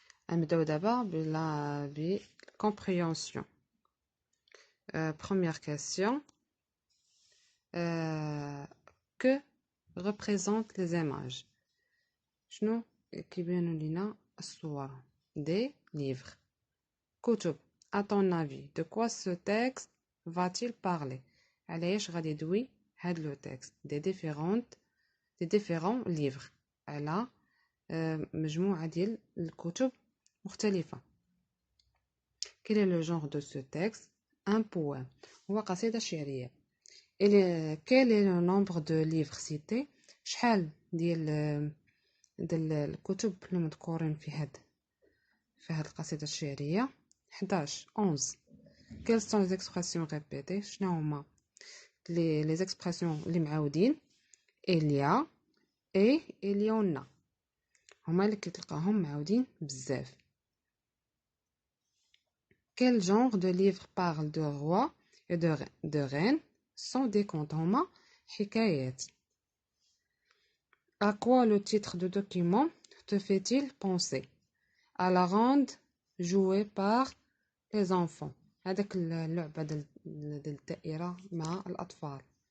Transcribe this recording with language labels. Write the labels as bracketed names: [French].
[Arabic] نبداو دابا ب compréhension. [French] Première question. Que représentent les images? [Arabic] شنو كيبانوا لينا الصور؟ [French] Des livres. [Arabic] كتب. [French] À ton avis, de quoi ce texte va-t-il parler? [Arabic] علاش غادي يدوي هاد لو texte [French] des différents livres [Arabic] على مجموعة ديال الكتب مختلفة. [French] Quel est le genre de ce texte? Un poème. [Arabic] هو قصيدة شعرية. [French] Quel est le nombre de livres cités? [Arabic] شحال ديال الكتب المذكورين في هاد القصيدة الشعرية؟ 11. [French] Quelles sont les expressions répétées? [Arabic] شنو هما [French] les expressions [Arabic] اللي معاودين؟ [French] il y a et il y en a [Arabic] هما اللي كتلقاهم معاودين بزاف. [French] Quel genre de livre parle de roi et de reines sont des contes. [Arabic] هما حكايات. [French] À quoi le titre de document te fait-il penser? À la ronde jouée par les enfants. [Arabic] هذاك اللعبة ديال الدائرة مع الأطفال.